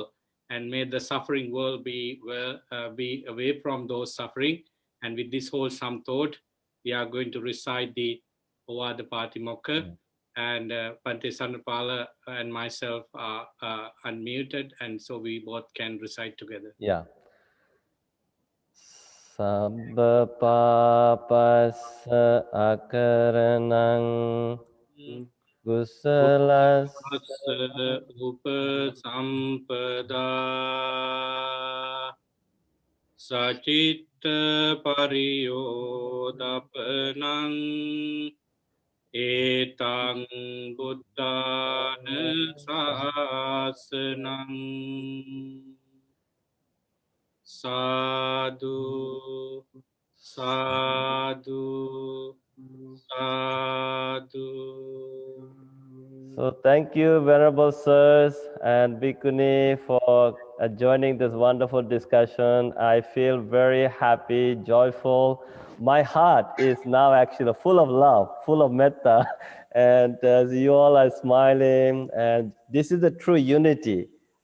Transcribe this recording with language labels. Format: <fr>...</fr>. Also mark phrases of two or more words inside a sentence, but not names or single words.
<en>And may the suffering world be away from those suffering. And with this wholesome thought, we are going to recite the Ovada Patimokkha. And Bhante Sanapala and myself are unmuted, and so we both can recite together. Yeah.</en> <pi>Sabba papassa akaranang kusalas upasampada sacitta pariyodapanang etang buddhana sasanang. Sadhu, sadhu, sadhu.</pi> <en>So thank you, Venerable Sirs and Bhikkhuni, for joining this wonderful discussion. I feel very happy, joyful. My heart is now actually full of love, full of metta, and as you all are smiling, and this is the true unity.</en>